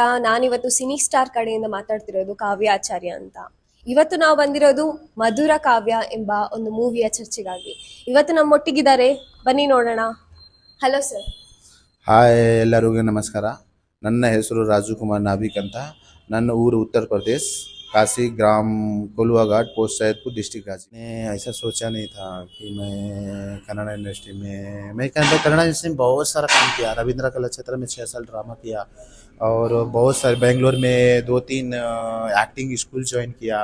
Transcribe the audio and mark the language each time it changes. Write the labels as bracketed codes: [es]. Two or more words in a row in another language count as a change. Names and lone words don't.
[kn] ನಾನಿವತ್ತು ಸಿನಿ ಸ್ಟಾರ್ ಕಡೆಯಿಂದ ಮಾತಾಡ್ತಿರೋದು ಕಾವ್ಯ ಆಚಾರ್ಯ ಅಂತ. ಇವತ್ತು ನಾವು ಬಂದಿರೋದು ಮಧುರ ಕಾವ್ಯ ಎಂಬ ಒಂದು ಮೂವಿಯ ಚರ್ಚೆಗಾಗಿ. ಇವತ್ತು ನಮ್ಮೊಟ್ಟಿಗಿದ್ದಾರೆ, ಬನ್ನಿ ನೋಡೋಣ. ಹಲೋ ಸರ್. ಹಾಯ್, ಎಲ್ಲರಿಗೂ ನಮಸ್ಕಾರ. ನನ್ನ ಹೆಸರು ರಾಜಕುಮಾರ್ ನಾವಿಕ್ ಅಂತ. ನನ್ನ ಊರು [hi] उत्तर प्रदेश, काशी ग्राम कोलवा घाट, पोस्ट सैदपुर, डिस्ट्रिक्ट रांची। मैं ऐसा सोचा नहीं था कि मैं कन्नड़ इंडस्ट्री में कन्नड़ इंडस्ट्री में बहुत सारा काम किया। रविंद्र कला क्षेत्र में 6 साल ड्रामा किया और बहुत सारे बेंगलोर में 2-3 [en] acting school join [hi] किया।